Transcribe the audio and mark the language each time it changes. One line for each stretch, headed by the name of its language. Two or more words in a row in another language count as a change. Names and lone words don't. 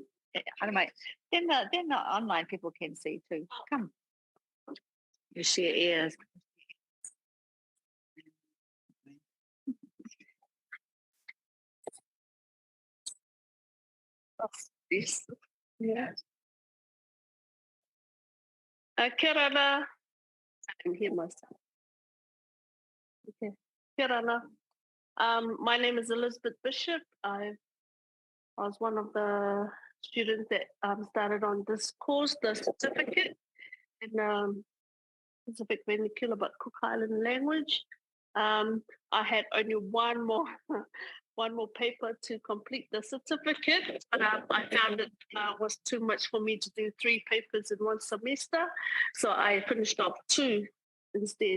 English: I don't know. They're not online. People can see too. Come. You share ears. This. Yeah.
Māori: Kia ora.
English: I can hear myself.
Māori: Okay. Kia ora.
English: My name is Elizabeth Bishop. I was one of the students that started on this course, the certificate in Pacific Vernacular but Cook Island language. I had only one more paper to complete the certificate, but I found it was too much for me to do 3 papers in one semester, so I finished off 2 instead.